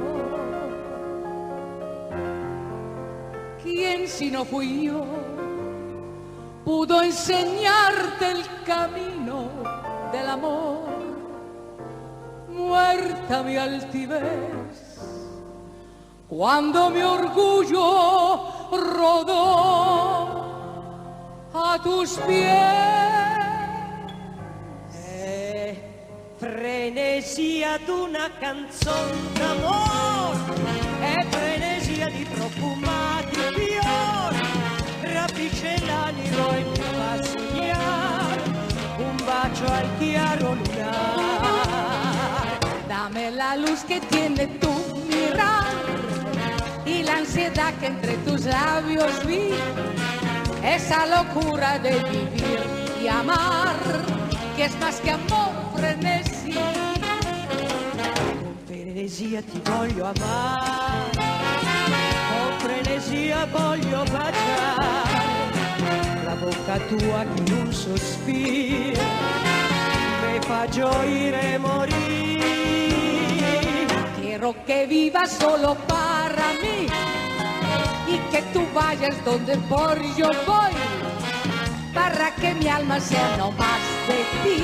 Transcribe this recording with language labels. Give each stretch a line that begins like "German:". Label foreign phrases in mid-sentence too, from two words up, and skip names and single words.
Spanish: ¿Quién si no fui yo pudo enseñarte el camino del amor? Muerta mi altivez cuando mi orgullo rodó a tus pies.
Italian: Frenesia d'una canzone d'amor, è frenesia di profumati fiori, rapisce l'animo e mi fa sognare un bacio al chiaro lunar.
Spanish: Dame la luz que tiene tu mirar y la ansiedad que entre tus labios vi, esa locura de vivir y amar, que es más que amor, frenesí.
Italian: Con frenesia ti voglio amare, con frenesia voglio baciare la bocca tua che in un sospiro me fa gioire e morire.
Spanish: Quiero que vivas solo para mí y que tú vayas donde por yo voy, para que mi alma sea no más de ti.